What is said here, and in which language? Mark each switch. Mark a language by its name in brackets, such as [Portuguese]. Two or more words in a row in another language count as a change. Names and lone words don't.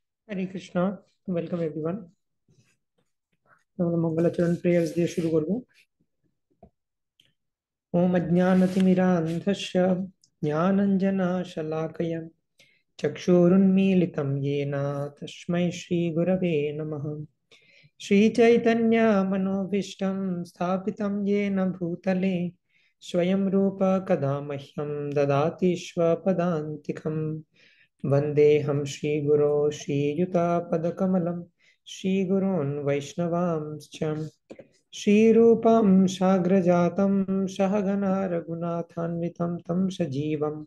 [Bangla] হরে কৃষ্ণ। [English] welcome everyone. [Bangla] আমরা মঙ্গলাচরণ প্রেয়ার্স দিয়ে শুরু করব। [Sanskrit] ওম অজ্ঞানতিমিরান্ধস্য জ্ঞানাঞ্জনশলাকয়া চক্ষুरुन्मीलितं येन तस्मै श्रीगुरवे नमः। श्रीचैतन्यमनोभीष्टं स्थापितं येन भूतले स्वयं रूप कदा मह्यं ददाति स्वपदान्तिकं। वन्देऽहं श्रीगुरो श्रीयुतापदकमलं श्रीगुरोन् वैष्णवांश्च श्रीरूपं साग्रजातं सहगणा रघुनाथान्वितं तं सजीवम्